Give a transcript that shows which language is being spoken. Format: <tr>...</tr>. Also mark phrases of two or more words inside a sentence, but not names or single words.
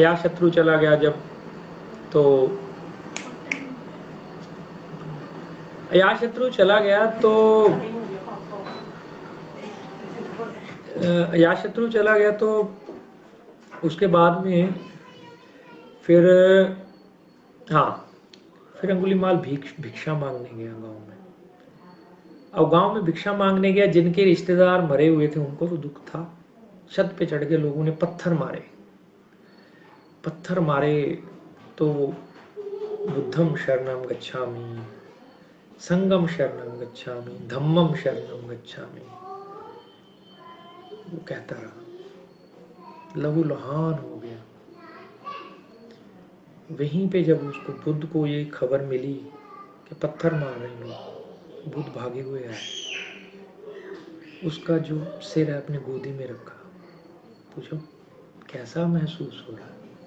<hi>अजात शत्रु चला गया जब, तो अजातशत्रु चला गया तो अजातशत्रु चला गया तो उसके बाद में फिर, हाँ, फिर अंगुलीमाल भिक्षा मांगने गया गांव में। अब गांव में भिक्षा मांगने गया, जिनके रिश्तेदार मरे हुए थे उनको तो दुख था। छत पे चढ़ के लोगों ने पत्थर मारे, पत्थर मारे।</hi> <pi>तो बुद्धम शरणम गच्छामि, संगम शरणम गच्छामि, धम्मम शरणम गच्छामि,</pi> <hi>वो कहता रहा, लहू लुहान हो गया। वहीं पे जब उसको बुद्ध को ये खबर मिली कि पत्थर मार रहे हैं लोग, बुद्ध भागे हुए आए, उसका जो सिर है अपने गोदी में रखा, पूछो कैसा महसूस हो रहा है?</hi>